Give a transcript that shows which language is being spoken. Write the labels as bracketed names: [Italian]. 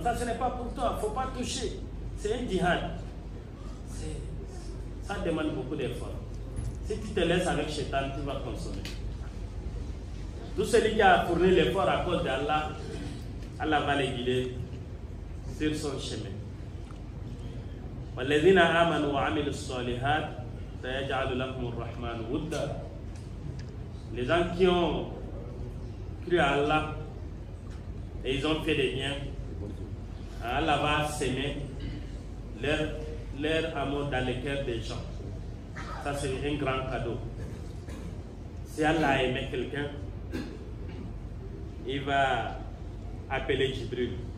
[French] Ça, ce n'est pas pour toi, il ne faut pas toucher. C'est un djihad. Ça demande beaucoup d'efforts. Si tu te laisses avec Shaitan, tu vas consommer. Tout celui qui a fourni l'effort à cause d'Allah, Allah va les guider sur son chemin. [Arabic] والذين آمنوا وعملوا الصالحات سيجعل لهم الرحمن ودا. [French] Les gens qui ont cru à Allah et ils ont fait des biens, Allah va s'aimer leur amour dans les cœurs des gens. Ça, c'est un grand cadeau. Si Allah a aimé quelqu'un, il va appeler Jibril.